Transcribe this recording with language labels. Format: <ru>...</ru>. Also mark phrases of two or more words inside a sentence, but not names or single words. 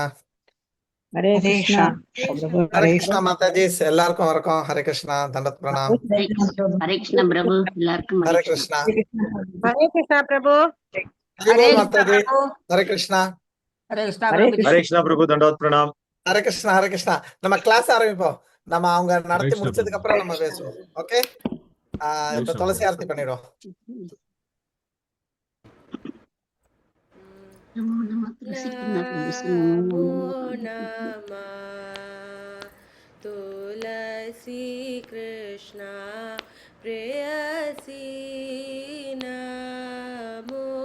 <hi>हरे हरे कृष्णा। कृष्ण प्रभु. हरे हरे कृष्णा माताजी</hi> <ta>எல்லாருக்கும் வணக்கம்.</ta> <hi>हरे कृष्णा दंडत प्रणाम। हरे कृष्णा प्रभु எல்லாருக்கும் हरे हरे कृष्णा कृष्णा। हरे कृष्णा प्रभु। हरि बोल माताजी। हरे कृष्णा। हरे कृष्णा हरे प्रभु। कृष्णा प्रभु दंडवत प्रणाम। हरे कृष्णा हरे कृष्णा।</hi> <ta>நம்ம கிளாஸ் ஆரம்பிப்போம். நம்ம அவங்க நடத்தி</ta> <hi>कृष्ण</hi> <ta>முடிச்சதுக்கு</ta> <hi>प्रभु।</hi> <ta>அப்புறம் நம்ம பேசுவோம். ஓகே? இப்ப</ta> <hi>कृष्ण</hi> <ta>துளசி</ta> <hi>प्रभु।</hi> <ta>ஆர்த்தி பண்ணிடுவோம்.</ta> <sa>नमो नमः तुलसी नमो नमः तुलसी कृष्णा प्रेयसी नमो</sa>